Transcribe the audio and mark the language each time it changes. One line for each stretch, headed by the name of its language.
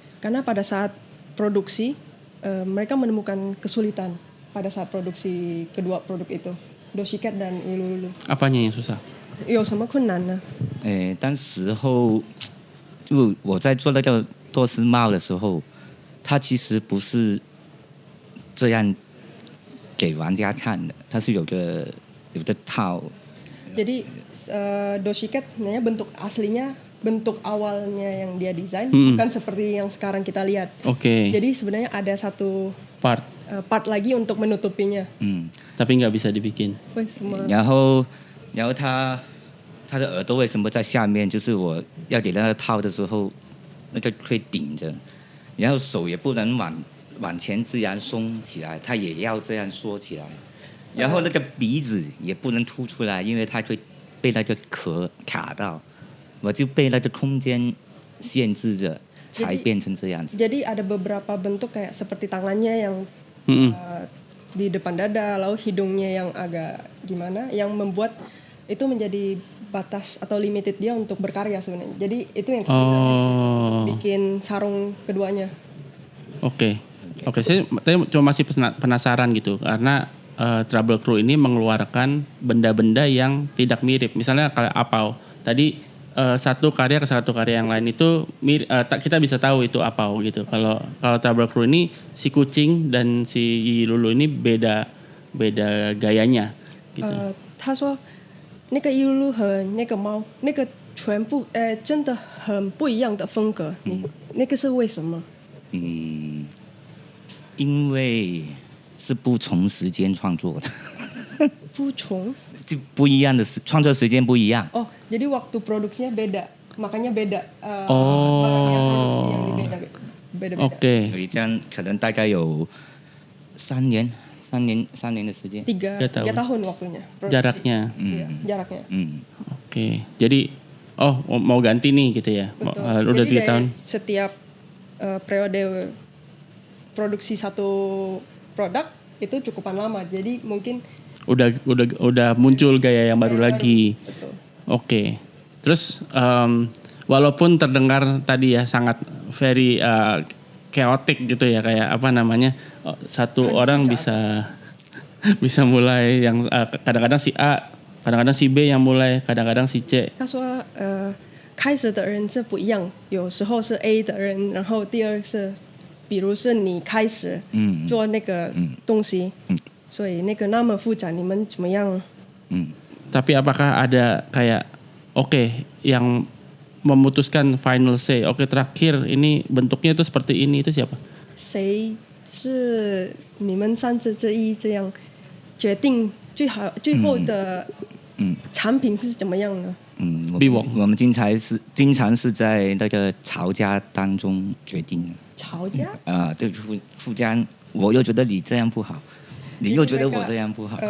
Indonesian: Karena pada saat produksi mereka menemukan kesulitan pada saat produksi kedua produk itu, Dosikat dan Ilulu. Apanya yang susah?
Chinese: 有什么困难呢？当时候就我在做那个多斯帽的时候，它其实不是这样给玩家看的，它是有个套。
Indonesian: Jadi Dosikat sebenarnya bentuk aslinya, bentuk awalnya yang dia desain bukan seperti yang sekarang kita lihat. Oke. Jadi sebenarnya ada satu part lagi untuk menutupinya. Tapi nggak bisa dibikin.
Chinese: 为什么？然后它的耳朵为什么在下面？就是我要给那个套的时候，那个会顶着，然后手也不能往前自然松起来，它也要这样缩起来。然后那个鼻子也不能凸出来，因为它会被那个壳卡到，我就被那个空间限制着，才变成这样子。
Indonesian: Jadi ada beberapa bentuk kayak seperti tangannya yang di depan dada, lalu hidungnya yang agak gimana, yang membuat itu menjadi batas atau limited dia untuk berkarya sebenarnya. Jadi itu yang bikin sarung keduanya. Oke. Saya cuma masih penasaran gitu karena Trouble Crew ini mengeluarkan benda-benda yang tidak mirip. Misalnya kalau Apau tadi satu karya ke satu karya yang lain itu kita bisa tahu itu Apau gitu. Kalau Trouble Crew ini si kucing dan si Yi Lulu ini beda gayanya gitu.
Chinese: 他说那个伊露露和那个猫，那个全部真的很不一样的风格。那个是为什么？因为 是不同时间创作的，就不一样的创作时间不一样。
Indonesian: Oh, jadi waktu produksinya beda, makanya beda. Produksi yang beda. Oke.
Chinese: 所以这样可能大概有3年的时间。
Indonesian: 3 tahun waktunya. Jaraknya. Jaraknya. Oke. Jadi mau ganti nih gitu ya. Betul. Udah Jadi 3 tahun. Setiap periode produksi satu produk itu cukupan lama. Jadi mungkin udah muncul gaya yang baru lagi. Betul. Oke. Terus walaupun terdengar tadi ya sangat
English: very chaotic
Indonesian: gitu ya, kayak apa namanya, satu orang bisa mulai yang kadang-kadang si A, kadang-kadang si B yang mulai, kadang-kadang si C.
Chinese: 他说开始的人是不一样，有时候是 A 的人，然后第二是，比如是你开始做那个东西，所以那个那么复杂，你们怎么样？
Indonesian: Tapi apakah ada kayak yang memutuskan final say, terakhir ini bentuknya itu seperti ini, itu siapa?
Chinese: 谁是你们三者之一这样决定最后的产品是怎么样呢？我们经常是在那个吵架当中决定的。吵架？对，互相，我又觉得你这样不好，你又觉得我这样不好。